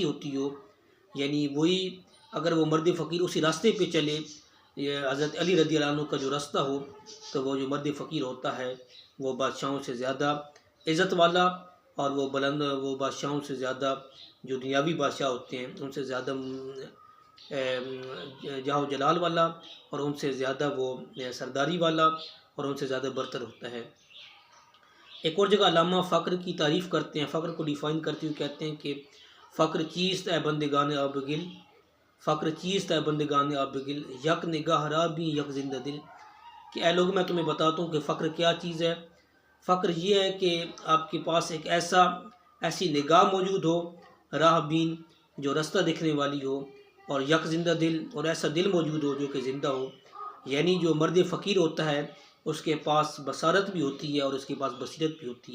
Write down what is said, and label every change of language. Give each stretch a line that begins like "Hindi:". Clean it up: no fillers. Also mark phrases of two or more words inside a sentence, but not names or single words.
Urdu: ہوتی ہو، یعنی وہی اگر وہ مرد فقیر اسی راستے پہ چلے، یہ حضرت علی
Arabic: رضی اللہ عنہ
Urdu: کا جو راستہ ہو، تو وہ جو مرد فقیر ہوتا ہے وہ بادشاہوں سے زیادہ عزت والا، اور وہ بلند، وہ بادشاہوں سے زیادہ جو دنیاوی بادشاہ ہوتے ہیں ان سے زیادہ جاہ و جلال والا، اور ان سے زیادہ وہ سرداری والا، اور ان سے زیادہ برتر ہوتا ہے۔ ایک اور جگہ علامہ فقر کی تعریف کرتے ہیں، فقر کو ڈیفائن کرتے ہوئے کہتے ہیں کہ
Persian: فقر چیست اے بندگان آبگل، فقر چیست اے بندگان آبگل، یک نگاہ را بھی یک زندہ دل۔
Urdu: کہ اے لوگ میں تمہیں بتاتا ہوں کہ فقر کیا چیز ہے۔ فقر یہ ہے کہ آپ کے پاس ایک ایسی نگاہ موجود ہو،
Persian: راہ بین،
Urdu: جو رستہ دکھنے والی ہو، اور
Persian: یک زندہ دل،
Urdu: اور ایسا دل موجود ہو جو کہ زندہ ہو۔ یعنی جو مرد فقیر ہوتا ہے اس کے پاس بصارت بھی ہوتی ہے اور اس کے پاس بصیرت بھی ہوتی ہے۔